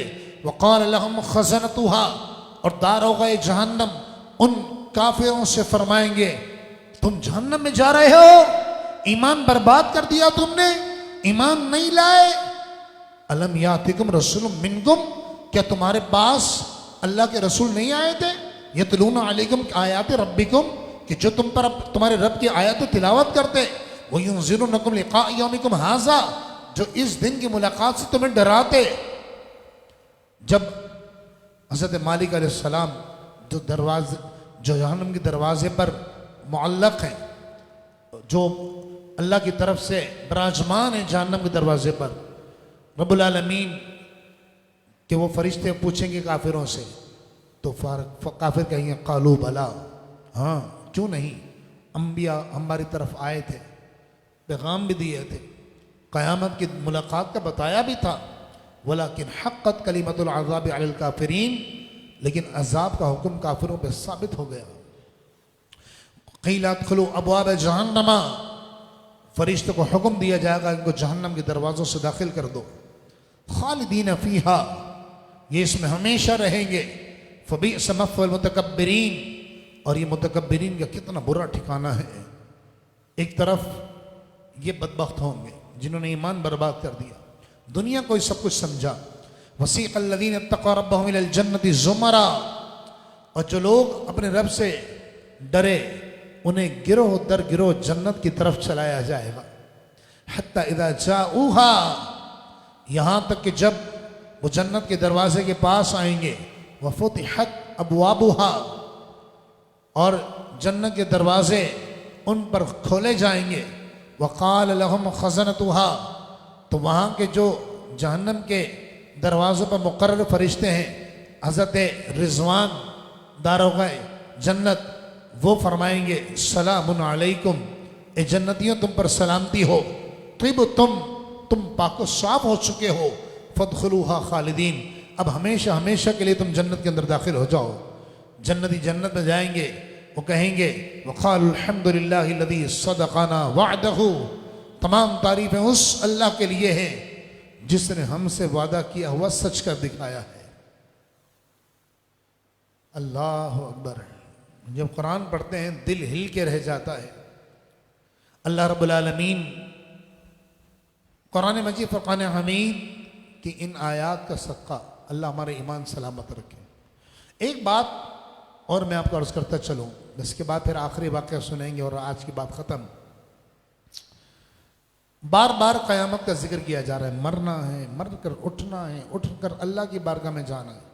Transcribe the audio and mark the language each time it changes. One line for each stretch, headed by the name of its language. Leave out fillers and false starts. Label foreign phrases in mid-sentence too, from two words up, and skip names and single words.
Arabic: وقال لهم خزنتها,
Hindi: और दारोग़े जहन्नम उन काफिरों से फरमाएंगे, तुम जहन्नम में जा रहे हो, ईमान बर्बाद कर दिया तुमने, ईमान नहीं लाए।
Arabic: ألم يأتكم رسل منكم,
Hindi: क्या तुम्हारे पास अल्लाह के रसूल नहीं आए थे?
Arabic: يتلون عليكم آيات ربكم,
Hindi: कि जो तुम पर तुम्हारे रब की आयत तिलावत करते,
Arabic: وينذرونكم لقاء يومكم هذا,
Hindi: जो इस दिन की मुलाकात से तुम्हें डराते। जब हज़रत मालिक अलैहिस्सलाम जो जहन्नम के दरवाजे पर मुअल्लक़ हैं, जो अल्लाह की तरफ से विराजमान है जहन्नम के दरवाजे पर,
Arabic: رب العالمين
Hindi: के वो फरिश्ते पूछेंगे काफिरों से, तो काफिर कहेंगे
Arabic: قالوا بلى,
Hindi: हाँ क्यों नहीं, अंबिया हमारी तरफ आए थे, पैगाम भी दिए थे, क़यामत की मुलाकात का बताया भी था।
Arabic: ولكن حقت كلمة العذاب على الكافرين,
Hindi: लेकिन अज़ाब का हुक्म काफिरों पर साबित हो गया।
Arabic: قيل ادخلوا أبواب جهنم,
Hindi: फरिश्तों को हुक्म दिया जाएगा इनको जहन्नम के दरवाज़ों से दाखिल कर दो।
Arabic: خالدين فيها,
Hindi: ये इसमें हमेशा रहेंगे।
Arabic: فبئس مثوى المتكبرين,
Hindi: और ये मुतकब्बिरीन का कितना बुरा ठिकाना है। एक तरफ ये बदबख्त होंगे जिन्होंने ईमान बर्बाद कर दिया, दुनिया को ही सब कुछ समझा।
Arabic: وسيق الذين اتقوا ربهم إلى الجنة زمرا,
Hindi: और जो लोग अपने रब से डरे उन्हें गिरोह दर गिरोह जन्नत की तरफ चलाया जाएगा।
Arabic: حتى إذا جاءوها,
Hindi: यहाँ तक कि जब वो जन्नत के दरवाजे के पास आएंगे,
Arabic: وفتحت أبوابها,
Hindi: और जन्नत के दरवाजे उन पर खोले जाएंगे।
Arabic: وقال لهم خزنتها,
Hindi: तो वहाँ के जो जहन्नम के दरवाज़ों पर मुक़र्रर फरिश्ते हैं, हज़रत रिज़वान दारोग़े जन्नत, वो फरमाएंगे
Arabic: سلام عليكم,
Hindi: ए जन्नतियों तुम पर सलामती हो, तिब तुम पाको साफ हो चुके हो,
Arabic: فادخلوها خالدين,
Hindi: अब हमेशा हमेशा के लिए तुम जन्नत के अंदर दाखिल हो जाओ। जन्नती जन्नत में जाएंगे, वो कहेंगे
Arabic: وقالوا الحمد لله الذي صدقنا وعده,
Hindi: तमाम तारीफ़ें उस अल्लाह के लिए हैं जिसने हमसे वादा किया हुआ सच कर दिखाया है।
Arabic: الله أكبر.
Hindi: जब कुरान पढ़ते हैं दिल हिल के रह जाता है। अल्लाह
Arabic: رب العالمين
Hindi: कुरान मजीद फ़ुरक़ान हमीद की इन आयात का सदक़ा अल्लाह हमारे ईमान सलामत रखे। एक बात और मैं आपको अर्ज़ करता चलूँ, इसके बाद फिर आखिरी वाक़या सुनेंगे और आज की बात ख़त्म। बार बार क़यामत का जिक्र किया जा रहा है, मरना है, मर कर उठना है, उठ कर अल्लाह की बारगाह में जाना है।